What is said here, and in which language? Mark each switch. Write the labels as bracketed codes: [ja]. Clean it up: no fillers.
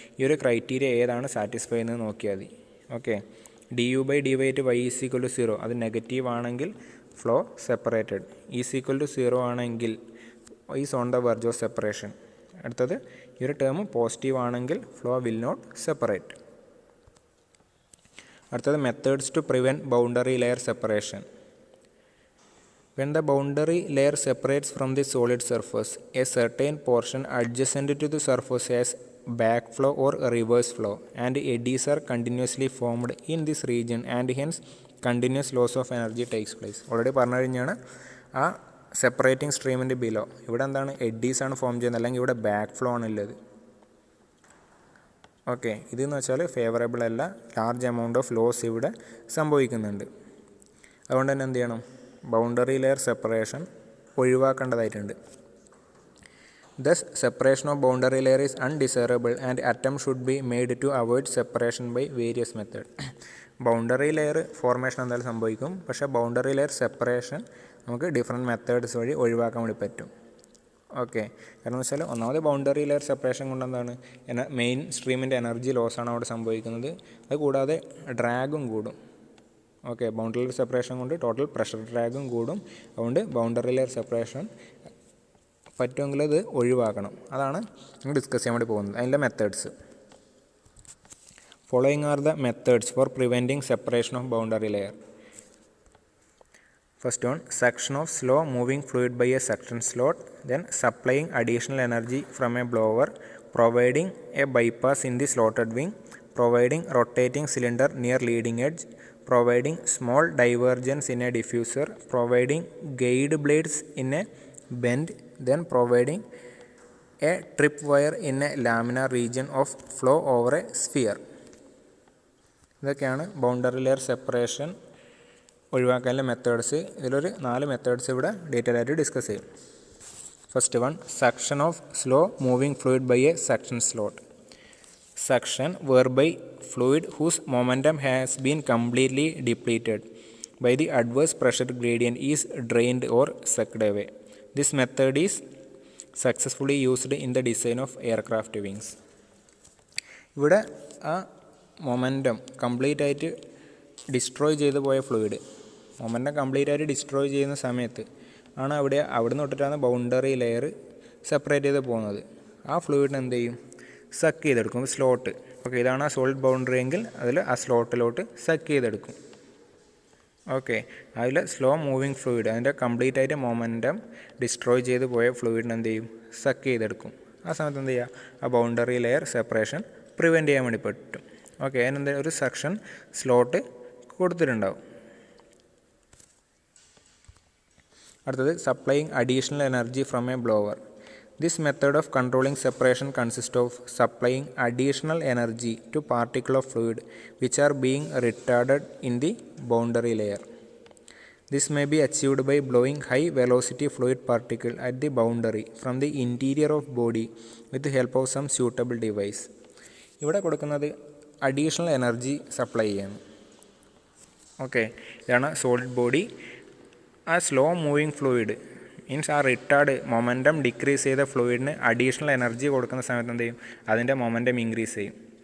[ml] ഈ ഒരു ക്രൈറ്റീരിയ ഏതാണ് സാറ്റിസ്ഫൈ ചെയ്യുന്നത് നോക്കിയാൽ മതി. ഓക്കെ, du/dy അറ്റ് y = 0 അത് നെഗറ്റീവ് ആണെങ്കിൽ ഫ്ലോ സെപ്പറേറ്റഡ്, (= 0) ആണെങ്കിൽ [en] Is on the verge of separation. [ml] അടുത്തത് ഈ ഒരു ടേം പോസിറ്റീവ് ആണെങ്കിൽ [en] Flow will not separate. [ml] അടുത്തത് [en] Methods to prevent boundary layer separation. When the boundary layer separates from the solid surface, a certain portion adjacent to the surface has backflow or reverse flow, and eddies are continuously formed in this region, and hence continuous loss of energy takes place. [ml] Already പറഞ്ഞു കഴിഞ്ഞാണ് ആ separating സ്ട്രീമിൻ്റെ below ഇവിടെ എന്താണ് Eddy's ആണ് form ചെയ്യുന്നത്, അല്ലെങ്കിൽ ഇവിടെ back flow ആണുള്ളത്. ഓക്കെ, ഇതെന്ന് വെച്ചാൽ ഫേവറബിൾ അല്ല, ലാർജ് എമൗണ്ട് ഓഫ് ലോസ് ഇവിടെ സംഭവിക്കുന്നുണ്ട്. അതുകൊണ്ട് തന്നെ എന്ത് ചെയ്യണം, boundary layer separation ഒഴിവാക്കേണ്ടതായിട്ടുണ്ട്. [en] Thus, separation of boundary layer is undesirable and attempt should be made to avoid separation by various methods. [ml] Boundary layer formation എന്തായാലും സംഭവിക്കും, പക്ഷേ ബൗണ്ടറി ലെയർ സെപ്പറേഷൻ നമുക്ക് ഡിഫറെൻറ്റ് മെത്തേഡ്സ് വഴി ഒഴിവാക്കാൻ വേണ്ടി പറ്റും. ഓക്കെ, കാരണം എന്ന് വെച്ചാൽ ഒന്നാമത് ബൗണ്ടറി ലെയർ സെപ്പറേഷൻ കൊണ്ട് എന്താണ് മെയിൻ സ്ട്രീമിൻ്റെ എനർജി ലോസാണ് അവിടെ സംഭവിക്കുന്നത്. അത് കൂടാതെ ഡ്രാഗും കൂടും. ഓക്കെ, ബൗണ്ടറി ലെയർ സെപ്പറേഷൻ കൊണ്ട് ടോട്ടൽ പ്രഷർ ഡ്രാഗും കൂടും. അതുകൊണ്ട് ബൗണ്ടറി ലെയർ സെപ്പറേഷൻ പറ്റുമെങ്കിൽ അത് ഒഴിവാക്കണം. അതാണ് നമ്മൾ ഡിസ്കസ് ചെയ്യാൻ വേണ്ടി പോകുന്നത്. അതിൻ്റെ methods [en] Following are the methods for preventing separation of boundary layer. First one, suction of slow moving fluid by a suction slot, then supplying additional energy from a blower, providing a bypass in the slotted wing, providing rotating cylinder near leading edge, providing small divergence in a diffuser, providing guide blades in a bend, then providing a trip wire in a laminar region of flow over a sphere. [ml] ഇതൊക്കെയാണ് boundary layer separation ഒഴിവാക്കാനുള്ള methods. ഇതിലൊരു 4 methods ഇവിടെ detail ആയിട്ട് discuss ചെയ്യും. First one, [en] Suction of slow moving fluid by a suction slot. Suction whereby fluid whose momentum has been completely depleted by the adverse pressure gradient is drained or sucked away. This method is successfully used in the design of aircraft wings. [ml] ഇവിടെ ആ momentum complete ആയിട്ട് destroy ചെയ്ത് പോയ fluid momentum complete ആയിട്ട് destroy ചെയ്യുന്ന സമയത്ത് ആണ് അവിടെ നിന്ന് തൊട്ടിട്ടാണ് ബൗണ്ടറി ലെയർ സെപ്പറേറ്റ് ചെയ്ത് പോകുന്നത്. ആ ഫ്ലൂയിഡിന് എന്ത് ചെയ്യും, സക്ക് ചെയ്തെടുക്കും. സ്ലോട്ട്, ഓക്കെ, ഇതാണ് ആ സോളിഡ് ബൗണ്ടറി എങ്കിൽ അതിൽ ആ സ്ലോട്ടിലോട്ട് സക്ക് ചെയ്തെടുക്കും. ഓക്കെ, അതിൽ സ്ലോ മൂവിങ് ഫ്ലൂയിഡ് അതിൻ്റെ കംപ്ലീറ്റ് ആയിട്ട് മൊമെൻറ്റം ഡിസ്ട്രോയ് ചെയ്ത് പോയ ഫ്ലൂയിഡിന് എന്ത് ചെയ്യും, സക്ക് ചെയ്തെടുക്കും. ആ സമയത്ത് എന്ത് ചെയ്യുക, ആ ബൗണ്ടറി ലെയർ സെപ്പറേഷൻ പ്രിവെൻറ്റ് ചെയ്യാൻ വേണ്ടി പറ്റും. ഓക്കെ, അതിനെന്താ ഒരു സക്ഷൻ സ്ലോട്ട് കൊടുത്തിട്ടുണ്ടാവും. അടുത്തത്, [en] Supplying additional energy from a blower. This method of controlling separation consists of supplying additional energy to particles of fluid which are being retarded in the boundary layer. This may be achieved by blowing high velocity fluid particle at the boundary from the interior of body with the help of some suitable device. [ml] ഇവിടെ കൊടുക്കുന്നത് additional energy supply ചെയ്യാണ്. Okay, ഇതാണ് solid body. ആ slow moving fluid means ആ retarded momentum decrease ചെയ്ത ഫ്ലൂയിഡിന് additional energy കൊടുക്കുന്ന സമയത്ത് എന്ത് ചെയ്യും, അതിൻ്റെ മൊമെൻറ്റം ഇൻക്രീസ് ചെയ്യും.